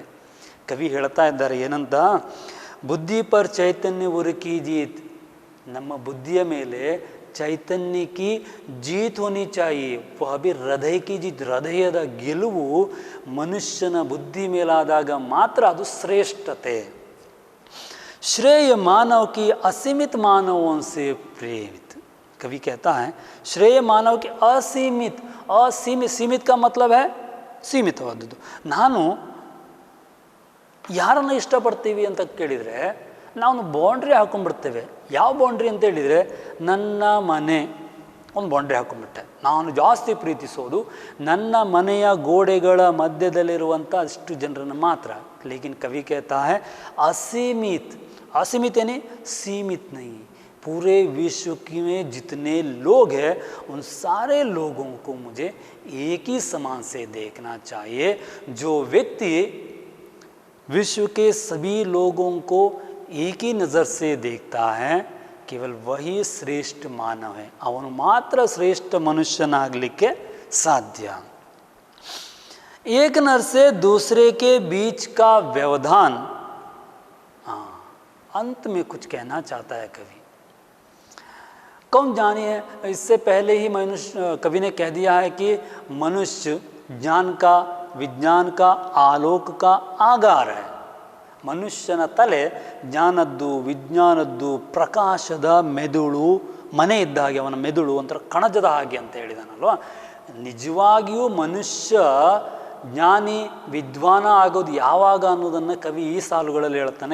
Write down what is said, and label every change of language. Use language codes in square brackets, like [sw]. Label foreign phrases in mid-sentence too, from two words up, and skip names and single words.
[kn] ಕವಿ ಹೇಳ್ತಾ ಇದ್ದಾರೆ ಏನಂತ, [hi] बुद्धि पर चैतन्य उर की जीत, [kn] ನಮ್ಮ ಬುದ್ಧಿಯ ಮೇಲೆ ಚೈತನ್ಯ [hi] की जीत होनी चाहिए, अभी हृदय की जीत, [kn] ಹೃದಯದ ಗೆಲುವು ಮನುಷ್ಯನ ಬುದ್ಧಿ ಮೇಲಾದಾಗ ಮಾತ್ರ ಅದು ಶ್ರೇಷ್ಠತೆ. [hi] श्रेय मानव की असीमित मानवों से प्रेरित. कवि कहता है श्रेय मानव की असीमित, सीमित का मतलब है ಸೀಮಿತವಾದದ್ದು. [kn] ನಾನು ಯಾರನ್ನು ಇಷ್ಟಪಡ್ತೀವಿ ಅಂತ ಕೇಳಿದರೆ ನಾವು ಬೌಂಡ್ರಿ ಹಾಕೊಂಡ್ಬಿಡ್ತೇವೆ. ಯಾವ ಬೌಂಡ್ರಿ ಅಂತ ಹೇಳಿದರೆ, ನನ್ನ ಮನೆ ಒಂದು ಬೌಂಡ್ರಿ ಹಾಕೊಂಡ್ಬಿಟ್ಟೆ. ನಾನು ಜಾಸ್ತಿ ಪ್ರೀತಿಸೋದು ನನ್ನ ಮನೆಯ ಗೋಡೆಗಳ ಮಧ್ಯದಲ್ಲಿರುವಂಥ ಅಷ್ಟು ಜನರನ್ನು ಮಾತ್ರ. [hi] लेकिन कवि कहता है असीमित, असीमित यानी सीमित नहीं, पूरे विश्व में जितने लोग हैं उन सारे लोगों को मुझे एक ही समान से देखना चाहिए. जो व्यक्ति विश्व के सभी लोगों को एक ही नज़र से देखता है, केवल वही श्रेष्ठ मानव है. [kn] ಅವನು ಮಾತ್ರ ಶ್ರೇಷ್ಠ ಮನುಷ್ಯನಾಗಲಿಕ್ಕೆ ಸಾಧ್ಯ. [hi] एक नर से दूसरे के बीच का व्यवधान. अंत में कुछ कहना चाहता है कवि. कौन जानिए, इससे पहले ही कवि ने कह दिया है कि मनुष्य ज्ञान का, विज्ञान का, आलोक का आगार है. [kn] ಮನುಷ್ಯನ ತಲೆ ಜ್ಞಾನದ್ದು, ವಿಜ್ಞಾನದ್ದು, ಪ್ರಕಾಶದ ಮೆದುಳು, ಮನೆ ಇದ್ದ ಹಾಗೆ ಅವನ ಮೆದುಳು ಒಂಥರ ಕಣಜದ ಹಾಗೆ ಅಂತ ಹೇಳಿದಾನಲ್ವ. ನಿಜವಾಗಿಯೂ ಮನುಷ್ಯ ಜ್ಞಾನಿ ವಿದ್ವಾನ ಆಗೋದು ಯಾವಾಗ ಅನ್ನೋದನ್ನು ಕವಿ ಈ ಸಾಲುಗಳಲ್ಲಿ ಹೇಳ್ತಾನೆ.